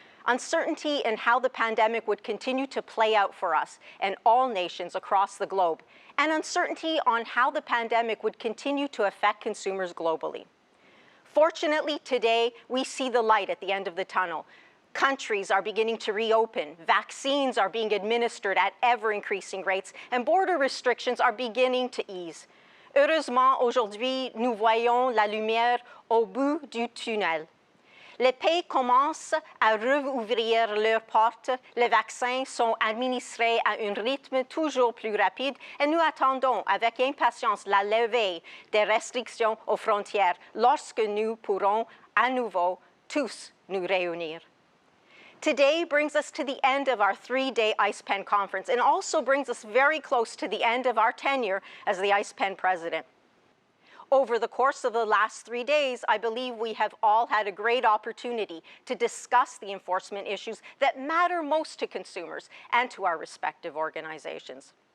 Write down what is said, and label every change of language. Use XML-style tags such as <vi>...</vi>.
<en>Uncertainty in how the pandemic would continue to play out for us and all nations across the globe, and uncertainty on how the pandemic would continue to affect consumers globally. Fortunately, today, we see the light at the end of the tunnel. Countries are beginning to reopen, vaccines are being administered at ever-increasing rates, and border restrictions are beginning to ease.</en> <fr>Heureusement, aujourd'hui, nous voyons la lumière au bout du tunnel. Les pays commencent à rouvrir leurs portes, les vaccins sont administrés à un rythme toujours plus rapide et nous attendons avec impatience la levée des restrictions aux frontières lorsque nous pourrons à nouveau tous nous réunir.</fr> <en>Today brings us to the end of our 3-day ICPEN conference and also brings us very close to the end of our tenure as the ICPEN President. Over the course of the last 3 days, I believe we have all had a great opportunity to discuss the enforcement issues that matter most to consumers and to our respective organizations.</en>